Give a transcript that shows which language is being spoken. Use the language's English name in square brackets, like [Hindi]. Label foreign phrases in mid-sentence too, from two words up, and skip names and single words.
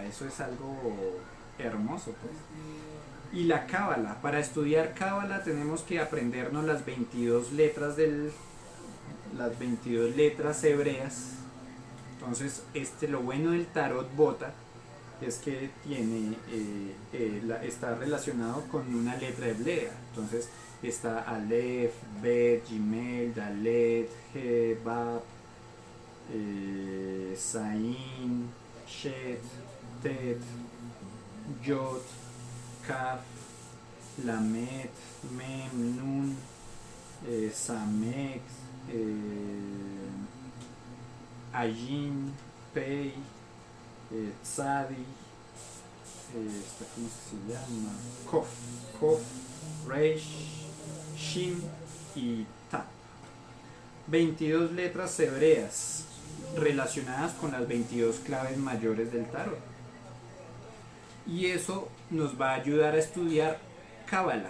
[Spanish] Eso es algo hermoso, pues. Y la cábala, para estudiar cábala tenemos que aprendernos las 22 letras las 22 letras hebreas. Entonces, lo bueno del tarot bota es que está relacionado con una letra hebrea. Entonces está Aleph, Bet, Gimel, Dalet, He, Bab, Sain, Shet, Tet, Yod, Kaf, Lamet, Mem, Nun, Samek, Ayin, Pei, Tzadi, ¿cómo se llama? Kof, Kof, Reish, Shin y Ta. 22 letras hebreas relacionadas con las 22 claves mayores del tarot. Y eso nos va a ayudar a estudiar cábala.